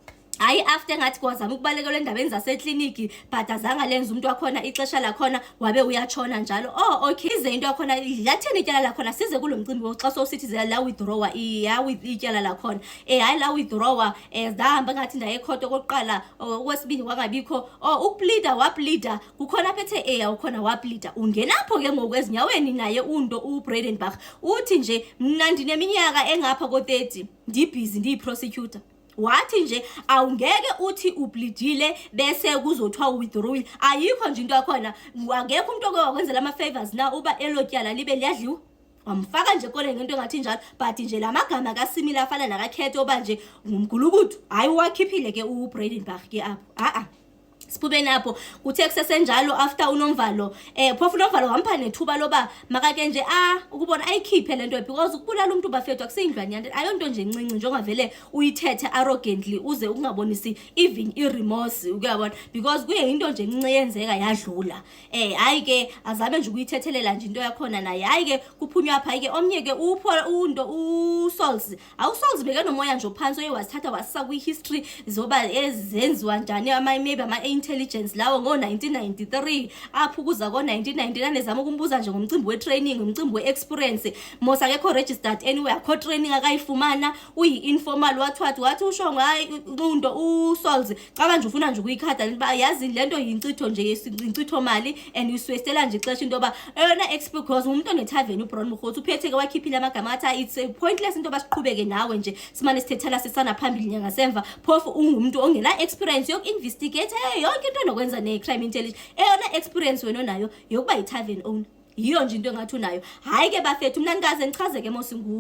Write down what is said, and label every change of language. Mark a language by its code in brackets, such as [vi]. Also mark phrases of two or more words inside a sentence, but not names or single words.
[xh] ngathi kwazama ukubalekelwa endabeni zasekliniki but azange lenza umuntu wakhona ixesha lakhona wabe uyatshona njalo okay ize into yakhona yathini ityala lakhona size kulo mcimbi xa sowusithi la withdrawa ityala lakhona hayi la withdrawa zahamba ngathi ndaye ekhotho okokuqala okwesibini kwangabikho ukupleada wapleada kukhona aphethe awukhona wapleada ungenapho ke ngoku ezinyaweni naye unto uBredenbach uthi nje mna ndineminyaka engapha ko-30 ndibhizi ndiyi-prosecutor wathi nje awungeke uthi upleadile bese kuzothiwa uwithdrawile ayikho nje into yakhona angekho umuntu oke wakwenzela ama-favors na uba elotyala libe liyadliwa wamfaka nje kole ngento engathi njalo but nje la magama kaSimile afana nakakhethe oba nje ngumgulukuthu hayi wakhiphile ke uBredenbach ke apho siphube napho kuthe kusesenjalo after uNomvalo phofu uNomvalo wampha nethuba loba makake nje ukubona ayikhiphe lento because ukubulala umuntu bafethu akuseyindlwane yanto ayonto nje encinci njengavele uyithethe arrogantly uze ukungabonisi even iremorse ukuyabona because kuye into nje encinci yenzeka yadlula hayi ke azabe nje ukuyithethelela nje into yakhona naye hayi ke kuphunywa apha ke omnye ke uSauls awuSauls beke nomoya nje phansi oyewasithatha wasisa kwi-history zoba ezenziwa njani [en] maybe intelligence [xh] lawo ngo-1993 apho kuza ko-1999 ezama ukumbuza nje ngomcimbi we-training ngomcimbi we-experience mos akekho [en] registered anyway [xh] akho training akayifumana uyi-informal wathi uShongwe hayi unto uSauls caba nje ufuna nje ukuyikhada liba yazi lento yincitho nje yincitho mali and uswestela nje ixesha into yoba eyona because umuntu onethaveni uBrown Bukhothi uphetheke wakhiphile amagama athi [en] it's pointless [xh] into yoba siqhubeke nawe nje simane sithethela sisana phambili nyangasemva phofu ungumuntu ongena experience yoku-investigate yonke into enokwenza ne- [en] crime intelligence [xh] eyona experience wena onayo yokuba yi- [en] tavern owner [xh] yiyo nje into engathi unayo hayi ke bafethu mna ndikaze ndichaze ke mos